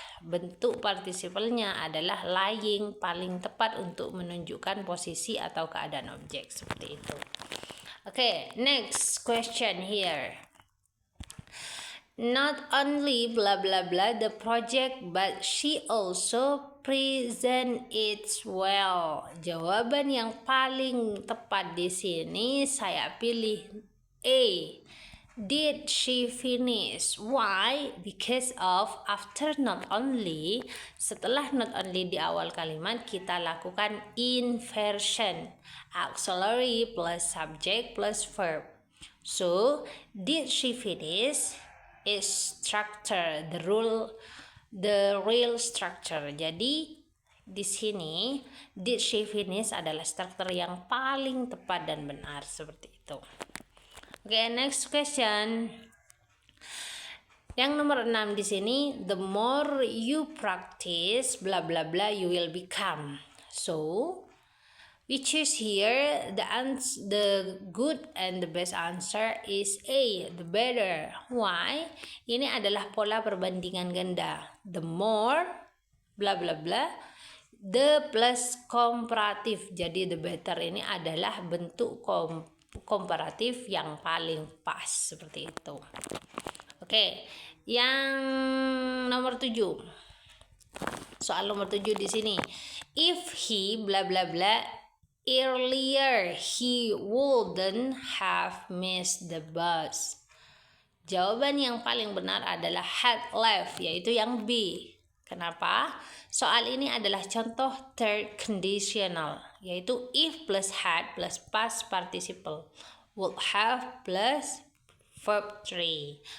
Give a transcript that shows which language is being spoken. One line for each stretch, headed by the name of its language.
Indonesian: Bentuk partisipalnya adalah lying, paling tepat untuk menunjukkan posisi atau keadaan objek seperti itu.
English: Oke, next question here. Not only blah blah blah the project, but she also present it well.
Indonesian: Jawaban yang paling tepat di sini saya pilih A.
English: Did she finish? Why? Because of after not only,
Indonesian: setelah
English: not only
Indonesian: di awal kalimat kita lakukan
English: inversion, auxiliary plus subject plus verb. So did she finish is structure, the real structure.
Indonesian: Jadi di sini
English: did she finish
Indonesian: adalah struktur yang paling tepat dan benar seperti itu.
English: Okay, next question.
Indonesian: Yang nomor 6 di sini,
English: the more you practice blah blah blah you will become. So, we choose here the good and the best answer is A, the better. Why?
Indonesian: Ini adalah pola perbandingan ganda.
English: The more blah blah blah, the plus komparatif.
Indonesian: Jadi
English: the better
Indonesian: ini adalah bentuk komparatif yang paling pas seperti itu. Oke, yang nomor 7. Soal nomor 7 di sini.
English: If he blah blah blah earlier he wouldn't have missed the bus.
Indonesian: Jawaban yang paling benar adalah
English: had left,
Indonesian: yaitu yang B. Kenapa? Soal ini adalah contoh
English: third conditional, yaitu if plus had plus past participle, would have plus verb 3.